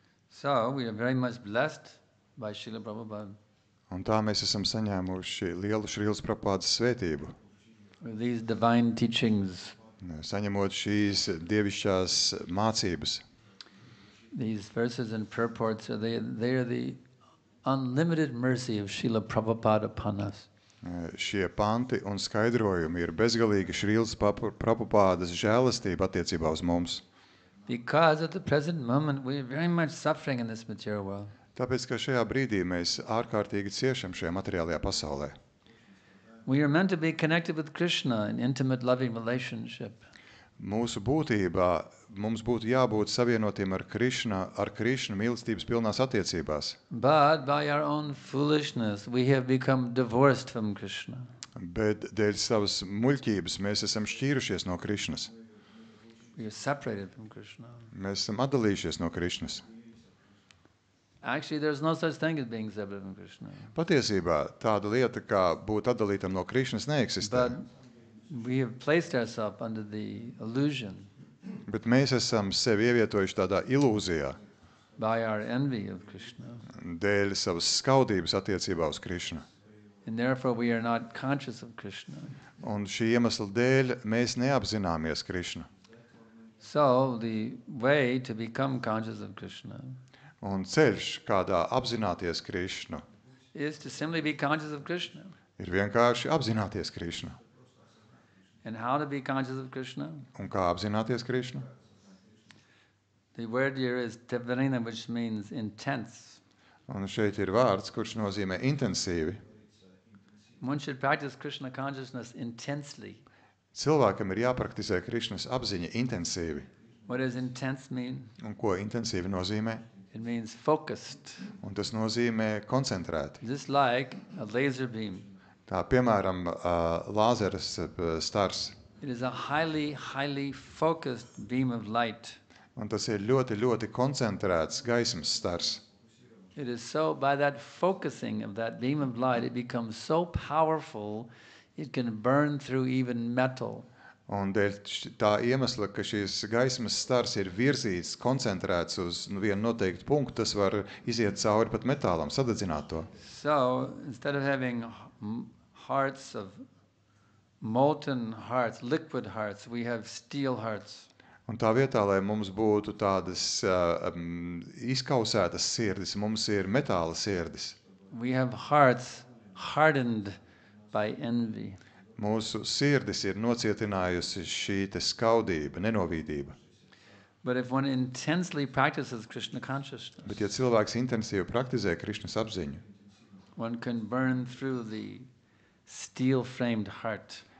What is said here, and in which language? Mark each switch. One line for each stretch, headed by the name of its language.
English: So, we are very much blessed by Srila Prabhupada.
Latvian: Un tā mēs esam saņēmuši lielu Šrīlas Prabhupādas svētību.
English: With these divine teachings,
Latvian: Saņemot šīs dievišķās mācības.
English: these verses and purports, they are the unlimited mercy of Srila Prabhupada upon us.
Latvian: Šie panti un skaidrojumi ir bezgalīga Šrīlas Prabhupādas žēlastība attiecībā uz mums.
English: Because at the present moment we are very much suffering in this material world.
Latvian: Tāpēc, ka šajā brīdī mēs ārkārtīgi ciešam šajā materiālajā pasaulē.
English: We are meant to be connected with Krishna in intimate loving relationship.
Latvian: Mūsu būtībā mums būtu jābūt savienotiem ar Krišnu mīlestības pilnās attiecībās.
English: But by our own foolishness we have become divorced from Krishna.
Latvian: Bet dēļ savas muļķības mēs esam šķīrušies no Krišnas.
English: We are separated from Krishna.
Latvian: Mēs esam atdalījušies no Krišnas.
English: Actually, there's no such thing as being separated from Krishna.
Latvian: Patiesībā tāda lieta, kā būt atdalītam no Krišnas, neeksistē.
English: But we have placed ourselves under the illusion
Latvian: Bet mēs esam sevi ievietojuši tādā ilūzijā
English: by our envy of Krishna.
Latvian: dēļ savas skaudības attiecībā uz Krišnu.
English: And therefore we are not conscious of Krishna.
Latvian: Un šī iemesla dēļ mēs neapzināmies Krišnu.
English: So the way to become conscious of Krishna
Latvian: Un ceļš, kādā apzināties Krišnu,
English: is to simply be conscious of Krishna.
Latvian: ir vienkārši apzināties Krišnu.
English: And how to be conscious of Krishna?
Latvian: Un kā apzināties Krišnu?
English: The word here is Tevrina, which means intense.
Latvian: Un šeit ir vārds, kurš nozīmē intensīvi.
English: One should practice Krishna consciousness intensely.
Latvian: Cilvēkam ir jāpraktizē Krišnas apziņa intensīvi.
English: What does intense mean?
Latvian: Un ko intensīvi nozīmē?
English: It means focused.
Latvian: Un tas nozīmē koncentrēti.
English: Just like a laser beam.
Latvian: Tā piemēram lāzeres stars.
English: It is a highly focused beam of light.
Latvian: Un tas ir ļoti, ļoti koncentrēts gaismas stars.
English: It is so, by that focusing of that beam of light, it becomes so powerful, it can burn through even metal.
Latvian: Un dēļ tā iemesla, ka šīs gaismas stars ir virzīts, koncentrēts uz vienu noteiktu punktu, tas var iziet cauri pat metālam, sadedzināt to.
English: So, instead of having molten hearts, liquid hearts, we have steel hearts.
Latvian: Un tā vietā, lai mums būtu tādas izkausētas sirdis, mums ir metāla sirdis.
English: We have hearts hardened by envy.
Latvian: Mūsu sirdis ir nocietinājusi šī te skaudība, nenovīdība.
English: But if one intensely practices Krishna consciousness,
Latvian: Bet ja cilvēks intensīvi praktizē Krišnas apziņu,
English: one can burn through the steel-framed heart.